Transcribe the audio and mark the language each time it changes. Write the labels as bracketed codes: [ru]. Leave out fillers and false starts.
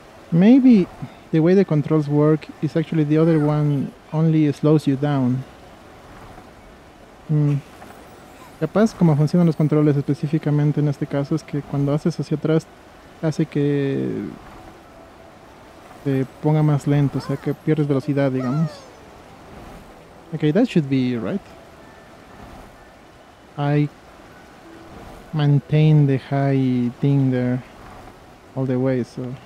[en] Maybe the way the controls work is actually the other one only slows you down. [es] Capaz como funcionan los controles específicamente en este caso es que cuando haces hacia atrás hace que te ponga más lento, o sea que pierdes velocidad, digamos. [en] Okay, that should be right. I maintain the high thing there all the way, so...